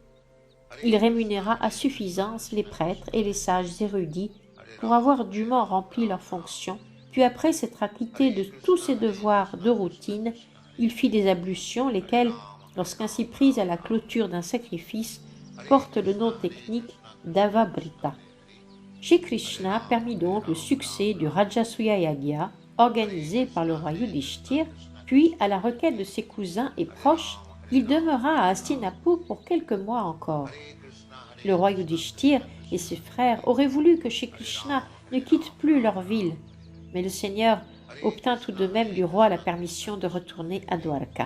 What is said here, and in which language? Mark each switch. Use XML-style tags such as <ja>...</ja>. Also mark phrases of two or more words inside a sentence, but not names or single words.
<fr>Il rémunéra à suffisance les prêtres et les sages érudits pour avoir dûment rempli leurs fonctions, puis après s'être acquitté de tous ses devoirs de routine, il fit des ablutions, lesquelles, lorsqu'ainsi prises à la clôture d'un sacrifice, portent le nom technique d'Avabrita. Shri Krishna permit donc le succès du Rajasuya Yagya, organisé par le roi Yudhishthir, puis, à la requête de ses cousins et proches, il demeura à Hastinapur pour quelques mois encore. Le roi Yudhishthir et ses frères auraient voulu que Shri Krishna ne quitte plus leur ville, mais le Seigneur obtint tout de même du roi la permission de retourner à Dwarka.</fr>